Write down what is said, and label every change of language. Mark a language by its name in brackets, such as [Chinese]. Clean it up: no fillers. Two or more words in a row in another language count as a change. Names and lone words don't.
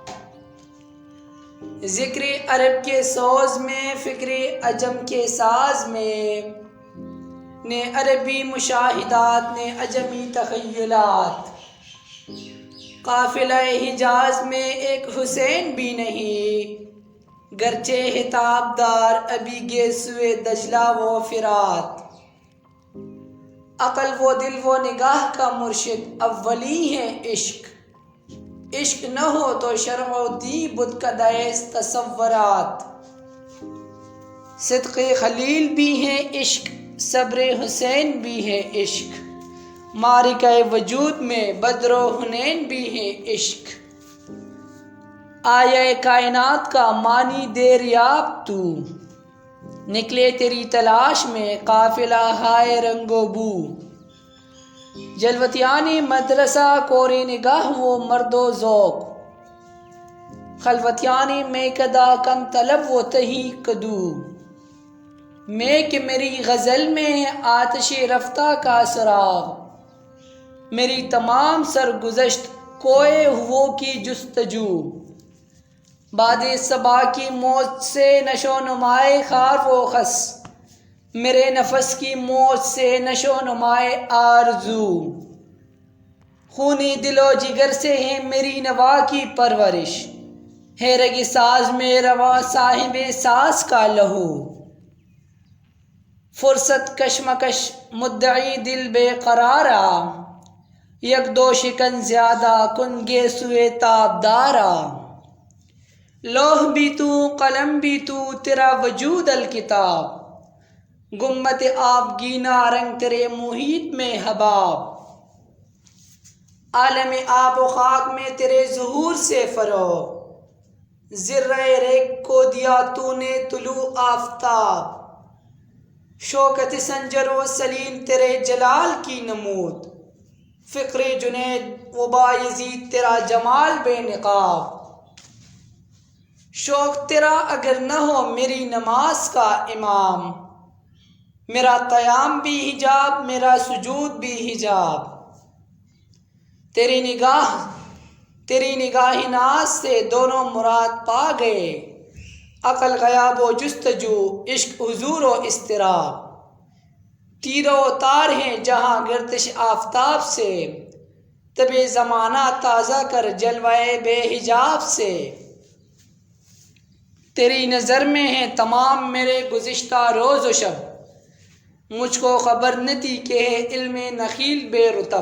[Urdu] ذکر عرب کے سوز میں، فکر عجم کے ساز میں، نے عربی مشاہدات نے عجمی تخیلات۔ قافلہ حجاز میں ایک حسین بھی نہیں، گرچہ ہے تابدار ابھی گیسوئے دجلہ و فرات۔ عقل و دل و نگاہ کا مرشد اولی ہے عشق، عشق نہ ہو تو شرع و دین بتکدہ تصورات۔ صدق خلیل بھی ہے عشق، صبر حسین بھی ہے عشق، معرکہ وجود میں بدر و حنین بھی ہے عشق۔ آیہ کائنات کا معنی دریاب تو، نکلے تیری تلاش میں قافلہ ہائے رنگ و بو۔ [Persian] جلوتیانی مدرسہ کوری نگاہ و مرد و ذوق، خلوتیانی میکدہ کم طلب و تہی کدو۔ [Urdu] میں کہ میری غزل میں ہے آتش رفتہ کا سراغ، میری تمام سرگزشت کوئے ہو کی جستجو۔ باد صبا کی موج سے نشو نمائے خار و خس، میرے نفس کی موج سے نشو نمائے آرزو۔ خونی دل و جگر سے ہے میری نوا کی پرورش، ہے رگ ساز میں رواں صاحب ساز کا لہو۔ [Persian] فرصت کشمکش مدعی دل بے قرارا، یک دو شکن زیادہ کن گیسوئے تابدارا۔ [Urdu] لوح بھی تو قلم بھی تو تیرا وجود الکتاب، گنبد آبگینہ رنگ تیرے محیط میں حباب۔ عالم آب و خاک میں تیرے ظہور سے فروغ، ذرہ ریگ کو دیا تو نے طلوع آفتاب۔ شوکت سنجر و سلیم تیرے جلال کی نمود، فقر جنید و بایزید تیرا جمال بے نقاب۔ شوق تیرا اگر نہ ہو میری نماز کا امام، میرا قیام بھی حجاب میرا سجود بھی حجاب۔ تیری نگاہ ناز سے دونوں مراد پا گئے، عقل غیاب و جستجو، عشق حضور و اضطراب۔ تیر و تار ہیں جہاں گردش آفتاب سے، طب زمانہ تازہ کر جلوہ بے حجاب سے۔ تیری نظر میں ہے تمام میرے گزشتہ روز و شب، مجھ کو خبر نہ تھی کہ ہے علم نخیل بے رطب۔